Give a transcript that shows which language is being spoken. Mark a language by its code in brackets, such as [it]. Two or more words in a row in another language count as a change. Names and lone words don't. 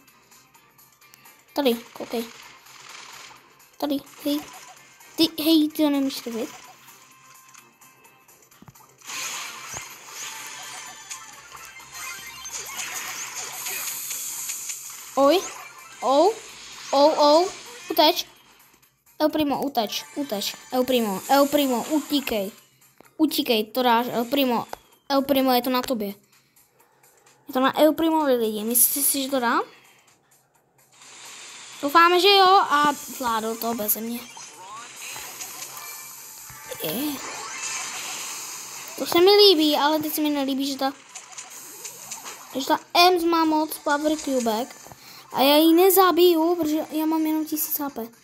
[cs] Tady, koukej. Tady, hej. Hej, ty to nemůžeš vidět. Oj, uteč. El Primo, uteč. El Primo, utíkej, to dáš, El Primo, je to na tobě. Je to na El Primovi lidi, myslíte si, že to dá? Doufáme, že jo a zvládl to bez mě. To se mi líbí, ale teď se mi nelíbí, že ta Ems má moc Power Cubek a já ji nezabiju, protože já mám jenom 1000 HP.